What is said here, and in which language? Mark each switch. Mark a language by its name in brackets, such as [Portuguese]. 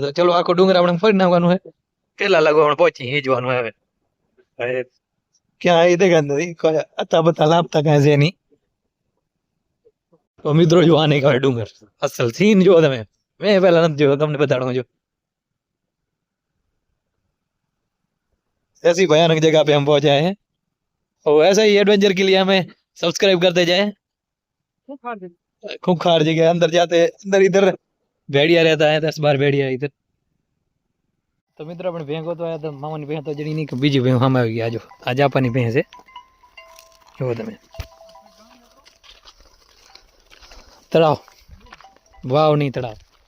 [Gujarati] તો ચલો આખો ડુંગર આપણે ફરી નાખવાનું છે. કેટલા લાગો આપણે પહોંચી હીજવાનું હવે. ક્યાં એ દેખાત નથી, અતા બતા લાપતા કાંઈ છે નહીં. તો મિત્રો જો આને કહેવાય ડુંગર. અસલ સીન જો તમે, મેં પહેલા નથી જોયો, તમને બતાડું જો. [Hindi] ऐसी भयानक जगह पे हम पहुंचे हैं और ऐसा ही एडवेंचर के लिए हमें सब्सक्राइब करते जाए. खूंखार जगह अंदर जाते अंदर इधर भेड़िया रहता है, 10-12 भेड़िया इधर. [Gujarati] તો મિત્રો આપણે ભેંસ ગોતવા આવ્યા તો મામાની ભેંસ તો જડી નહીં, બીજી ભેંસ સામે આવી ગઈ. આજો આ જાપાની ભેંસ છે, જુઓ તમે. તળાવ, વાવ નહીં તળાવ.